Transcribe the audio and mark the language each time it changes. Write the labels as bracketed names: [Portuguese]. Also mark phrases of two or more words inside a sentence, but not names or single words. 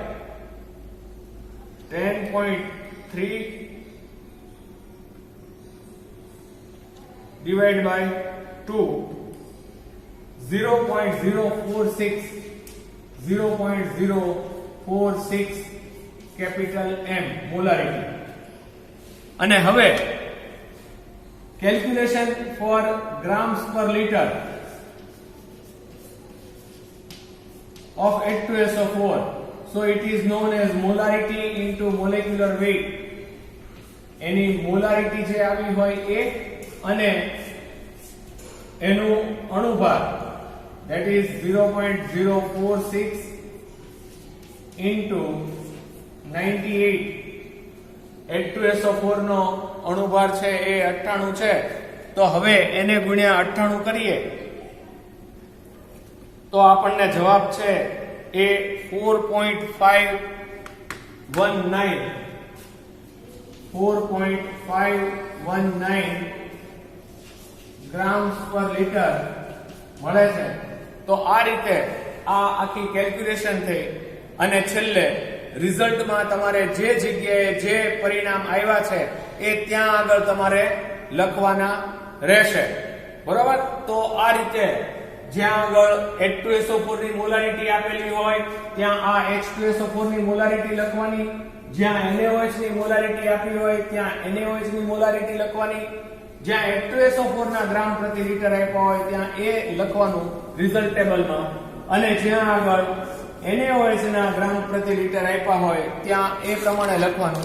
[English] 10.3 divided by 2, 0.046 capital M molarity. [Gujarati] અને હવે [English] calculation for grams per liter of H2SO4. So it is known as molarity into molecular weight. [Gujarati] એની molarity જે આવી હોય એ અને એનું અણુભાર [English] that is 0.046 into 98. [Gujarati] H2SO4 નો અણુભાર છે એ 98 છે. તો હવે એને ગુણ્યા 98 કરીએ તો આપણને જવાબ છે એ 4.519 [English] grams per liter [Gujarati] મળે છે. તો આ રીતે આ આખી કેલ્ક્યુલેશન થઈ અને છેલ્લે રિઝલ્ટમાં તમારે જે જગ્યાએ જે પરિણામ આવ્યા છે એ ત્યાં આગળ તમારે લખવાના રહેશે. બરાબર? તો આ રીતે જ્યાં આગળ H2SO4 ની મોલારિટી આપેલી હોય ત્યાં આ H2SO4 ની મોલારિટી લખવાની, જ્યાં NaOH ની મોલારિટી આપી હોય ત્યાં NaOH ની મોલારિટી લખવાની, જ્યાં H2SO4 ના ગ્રામ પ્રતિ લિટર આપ્યા હોય ત્યાં એ લખવાનું રિઝલ્ટ ટેબલમાં, અને જ્યાં આગળ NaOH ના ગ્રામ પ્રતિ લિટર આપ્યા હોય ત્યાં એ પ્રમાણે લખવાનું.